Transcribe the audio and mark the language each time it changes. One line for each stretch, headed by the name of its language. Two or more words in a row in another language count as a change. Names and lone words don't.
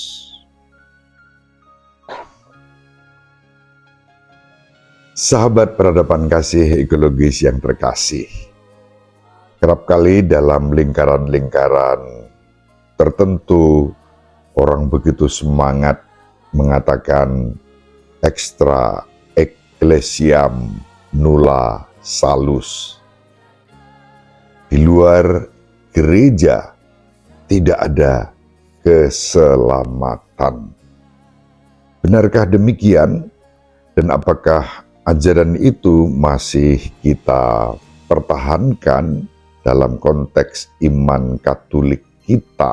Indonesian: Sahabat peradaban kasih ekologis yang terkasih, kerap kali dalam lingkaran-lingkaran tertentu orang begitu semangat mengatakan
Latin: extra ecclesiam nulla salus.
Indonesian: Di luar gereja tidak ada keselamatan. Benarkah demikian? Dan apakah ajaran itu masih kita pertahankan dalam konteks iman Katolik kita?